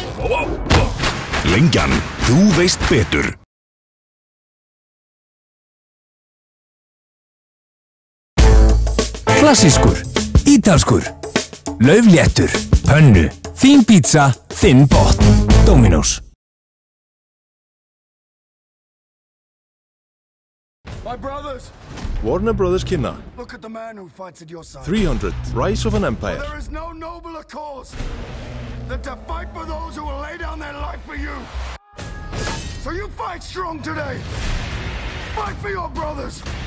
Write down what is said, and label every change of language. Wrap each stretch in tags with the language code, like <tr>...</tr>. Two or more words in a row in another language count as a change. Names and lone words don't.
<is>Lengjan, þú veist betur. Klassískur, ítalskur, laufléttur, pönnu, þín pizza, þinn botn. Dominos.</is> <en>My brothers!</en> <is>Warner Brothers kynna.</is> <en>Look at the man who fights at your side. 300, Rise of an Empire. There is no nobler cause than to fight for those who will lay down their life for you. So you fight strong today. Fight for your brothers.</en>